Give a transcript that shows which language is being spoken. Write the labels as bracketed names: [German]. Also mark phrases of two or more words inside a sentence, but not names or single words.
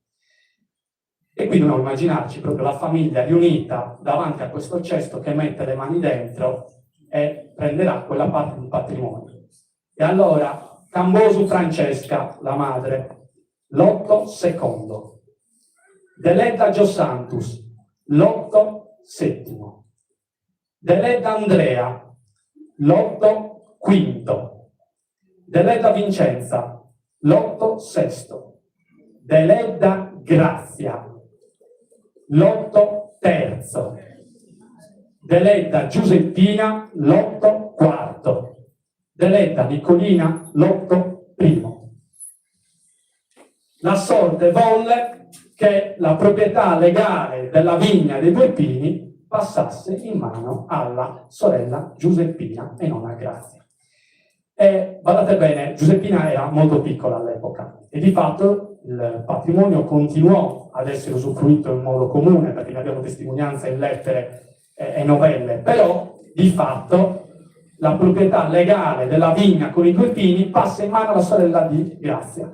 [Italian] E quindi dobbiamo immaginarci proprio la famiglia riunita davanti a questo cesto che mette le mani dentro e prenderà quella parte di patrimonio. E allora, Camboso Francesca, la madre, lotto secondo. Deledda Giosantus, lotto settimo. Deledda Andrea, lotto quinto. Deledda Vincenza, lotto sesto. Deledda Grazia, lotto terzo. Deledda Giuseppina, lotto quarto. Deledda Nicolina, lotto primo. La sorte volle che la proprietà legale della vigna dei Due Pini passasse in mano alla sorella Giuseppina e non a Grazia. E badate bene, Giuseppina era molto piccola all'epoca e di fatto il patrimonio continuò ad essere usufruito in modo comune, perché ne abbiamo testimonianza in lettere e novelle, però di fatto la proprietà legale della vigna con i due pini passa in mano alla sorella di Grazia.